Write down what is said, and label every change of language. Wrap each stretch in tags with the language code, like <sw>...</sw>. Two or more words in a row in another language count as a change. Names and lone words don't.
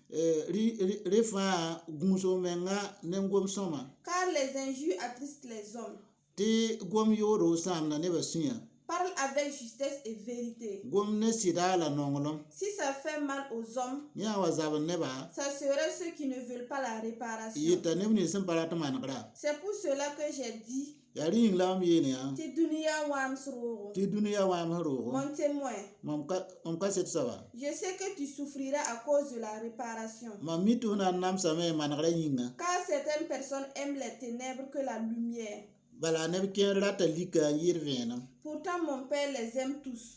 <fr>Car les injures attristent les hommes. Parle avec justesse et vérité. Si ça fait mal aux hommes, ça serait ceux qui ne veulent pas la réparation. C'est pour cela que j'ai dit ti dunia wam srogo. Mon témoin, je sais que tu souffriras à cause de la réparation. Car certaines personnes aiment les ténèbres que la lumière. Pourtant mon Père les aime tous.</fr>